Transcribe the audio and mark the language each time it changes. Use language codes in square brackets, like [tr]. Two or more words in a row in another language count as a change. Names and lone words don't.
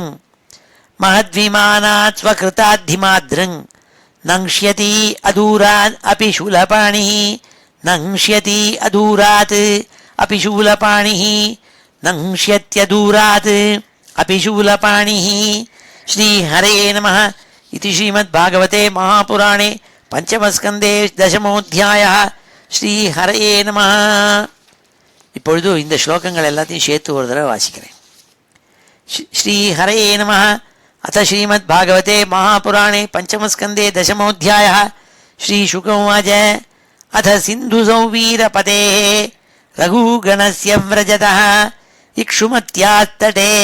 [sa] महद्विमानात् स्वकृताद्धिमादृङ् नङ्क्ष्यति अदूरात् अपि शूलपाणिः नङ्क्ष्यति अदूरात् अपि शूलपाणिः नङ्क्ष्यत्यदूरात् अपि शूलपाणिः श्रीहरे नमः इति श्रीमद्भागवते महापुराणे पंचमस्कंदे दशमोऽध्यायः श्रीहरे नमः. [ta] இப்பொழுது இந்த ஸ்லோகங்கள் எல்லாத்தையும் சேர்த்து ஒரு தடவை வாசிக்கிறேன். [sa] श्रीहरे नमः. अथ श्रीमद्भागवते महापुराणे पंचमस्कंदे दशमोऽध्यायः. श्रीशुक उवाच अथ सिन्धुसौवीरपतेः रघुगणस्य व्रजतः इक्षुमत्यास्तटे